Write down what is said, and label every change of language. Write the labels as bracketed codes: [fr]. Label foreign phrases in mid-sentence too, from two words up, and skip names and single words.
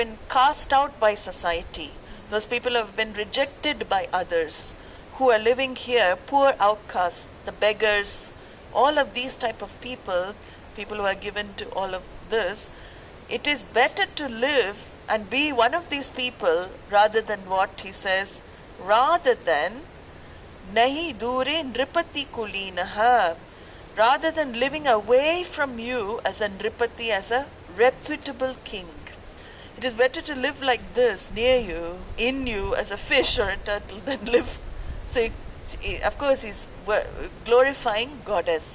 [en] been cast out by society, those people who have been rejected by others, who are living here, poor outcasts, the beggars, all of these type of people who are given to all of this, it is better to live and be one of these people rather than what he says, rather than [sa] नहि दूरे नृपति कुलीनः, [en] rather than living away from you as a nripati, as a reputable king. It is better to live like this, near you, in you, as a fish or a turtle, than live. So, of course, he's glorifying goddess.